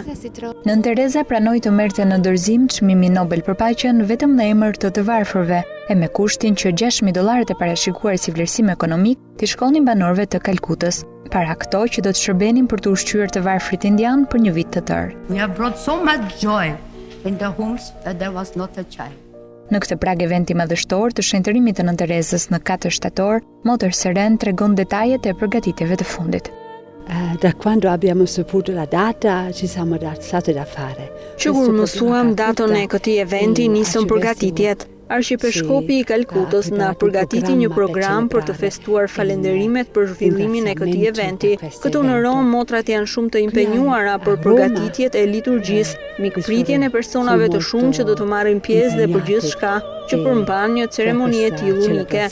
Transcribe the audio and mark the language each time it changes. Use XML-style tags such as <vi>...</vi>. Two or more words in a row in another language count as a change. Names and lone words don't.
<sq>Nën Tereza pranoi të merrte në dorëzim çmimin Nobel për paqen vetëm në emër të varfërve e me kushtin që $6.000 e parashikuar si vlerësim ekonomik t'i shkonin banorëve të Kalkutës, para këto që do të shërbenin për të ushqyer të varfrit indian për një vit të tërë.</sq> <en>We have brought so much joy in the homes that there was not a child.</en> <sq>Në këtë prag eventi madhështor të shenjtërimit të Nën Terezës në 4 shtator, motër Seren tregon detajet e përgatitjeve të fundit.</sq> <it>Da quando abbiamo saputo la data ci siamo stati da fare.</it> <sq>Që kur mësuam datën e këtij eventi nisën përgatitjet. Arshipeshkopi i Kalkutës na përgatiti një program për të festuar falenderimet për zhvillimin e këtij eventi. Këtu në Rom motrat janë shumë të impenjuara për përgatitjet e liturgjisë, mikpritjen e personave të shumë që do të marrin pjesë dhe për gjithçka që përmban një ceremoni e tillë unike.</sq>